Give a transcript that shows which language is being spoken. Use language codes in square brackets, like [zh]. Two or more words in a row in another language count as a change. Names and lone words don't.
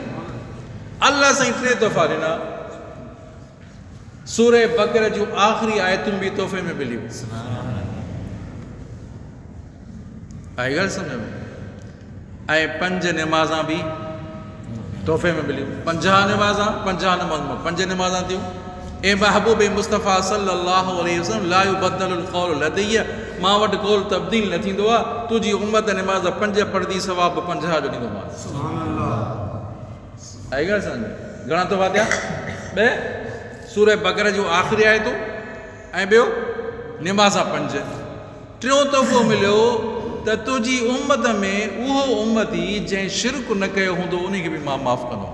[sd] अल्लाह साईं टे तोहफ़ा ॾिना। सूरह बक़रा जूं आख़िरी आयतूं बि तोहफ़े में मिलियूं। आई ॻाल्हि सम्झ में? ऐं 5 नमाज़ां बि तोहफ़े में मिलियूं। 50 नमाज़ां, 50 नमाज़ां थियूं। ए महबूब मुस्तफ़ा [ar] صلى الله عليه وسلم, لا يبدل القول لدي, [sd] मां वटि कौल तब्दील न थींदो आहे। तुंहिंजी उम्मत नमाज़ 5 पढ़ंदी, सवाब 50 जो ॾींदोमांसि। आई ॻाल्हि सम्झ में? घणा तोहफ़ा थिया? ॿ सूरह बक़रा जूं आख़िरी आयतूं ऐं ॿियो नमाज़ां 5। टियों तोहफ़ो मिलियो त तुंहिंजी उम्मत में उहो उम्मती जंहिं शिरक न कयो हूंदो उन खे बि मां माफ़ कंदो।